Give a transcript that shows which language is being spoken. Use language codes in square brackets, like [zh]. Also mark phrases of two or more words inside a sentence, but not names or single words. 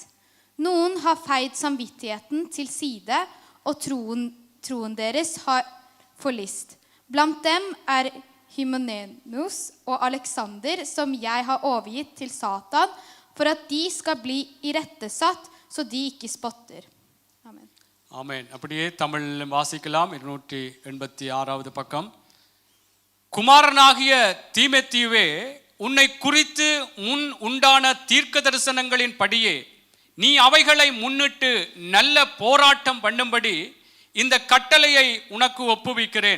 [no] Noen har feid samvittigheten til side, og troen deres har forlist. Blant dem Hymeneus og Alexander, som jeg har overgitt til Satan, for at de skal bli irettesatt, så de ikke spotter. Amen. [ta] ஆமென். அப்படியே தமிழ் வாசிக்கலாம். 286வது பக்கம். குமாரனாகிய தீமோத்தேயுவே, உன்னை குறித்து முன் உண்டான தீர்க்க தரிசனங்களின் படியே நீ அவைகளை முன்னிட்டு நல்ல போராட்டம் பண்ணும்படி இந்த கட்டளையை உனக்கு ஒப்புவிக்கிறேன்.